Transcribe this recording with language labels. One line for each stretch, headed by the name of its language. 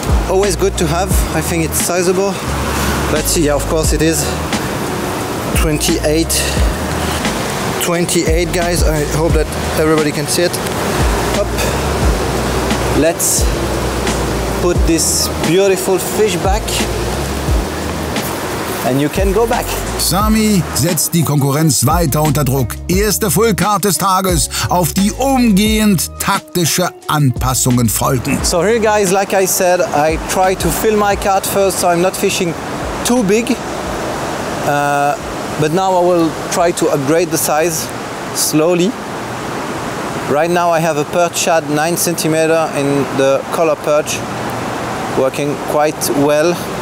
English: Always good to have. I think it's sizable. Let's see. Yeah, of course it is. 28, guys. I hope that everybody can see it. Up. Let's put this beautiful fish back. And you can go back.
German: Sami setzt die Konkurrenz weiter unter Druck. Erste Fullcard des Tages, auf die umgehend taktische Anpassungen folgen.
English: So here guys, like I said, I try to fill my cart first, so I'm not fishing too big. But now I will try to upgrade the size slowly. Right now I have a perch shad 9 cm in the color perch, working quite well.